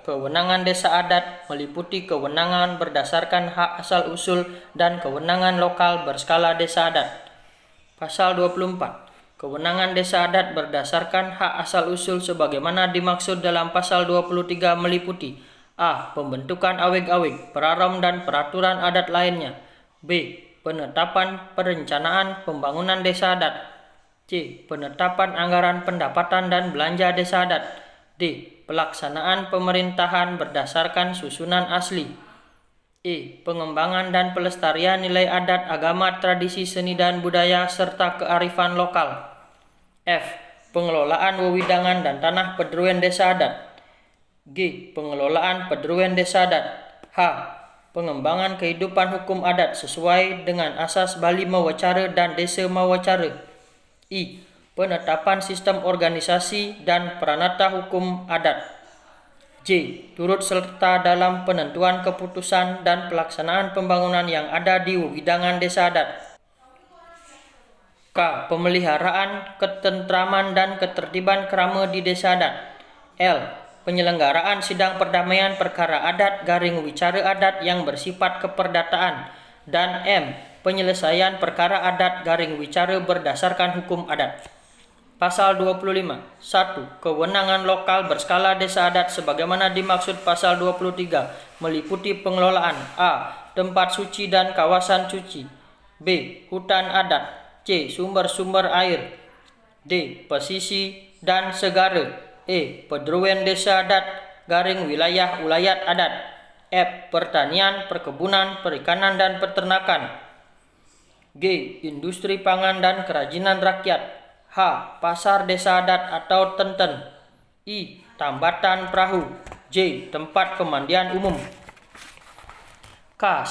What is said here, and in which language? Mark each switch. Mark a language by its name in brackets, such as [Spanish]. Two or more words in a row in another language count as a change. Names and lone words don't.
[Indonesian] Kewenangan desa adat meliputi kewenangan berdasarkan hak asal-usul dan kewenangan lokal berskala desa adat. Pasal 24. Kewenangan desa adat berdasarkan hak asal-usul sebagaimana dimaksud dalam pasal 23 meliputi: A. Pembentukan awig-awig, perarom dan peraturan adat lainnya. B. Penetapan perencanaan pembangunan desa adat. C. Penetapan anggaran pendapatan dan belanja desa adat. D. Pelaksanaan pemerintahan berdasarkan susunan asli. E. Pengembangan dan pelestarian nilai adat, agama, tradisi, seni dan budaya, serta kearifan lokal. F. Pengelolaan wewidangan dan tanah Pederuan desa adat. G. Pengelolaan Pederuan desa adat. H. Pengembangan kehidupan hukum adat sesuai dengan asas Bali Mawacara dan Desa Mawacara. I. Penetapan sistem organisasi dan peranata hukum adat. J. Turut serta dalam penentuan keputusan dan pelaksanaan pembangunan yang ada di wewidangan desa adat. K. Pemeliharaan ketentraman dan ketertiban kerama di desa adat. L. Penyelenggaraan sidang perdamaian perkara adat garing wicara adat yang bersifat keperdataan. Dan M. Penyelesaian perkara adat garing wicara berdasarkan hukum adat. Pasal 25. 1. Kewenangan lokal berskala desa adat sebagaimana dimaksud pasal 23 meliputi pengelolaan: A. Tempat suci dan kawasan suci. B. Hutan adat. C. Sumber-sumber air. D. Pesisi dan segara. E. Pederuan desa adat garing wilayah ulayat adat. F. Pertanian, perkebunan, perikanan dan peternakan. G. Industri pangan dan kerajinan rakyat. H. Pasar desa adat atau tenten. I. Tambatan perahu. J. Tempat pemandian umum. K.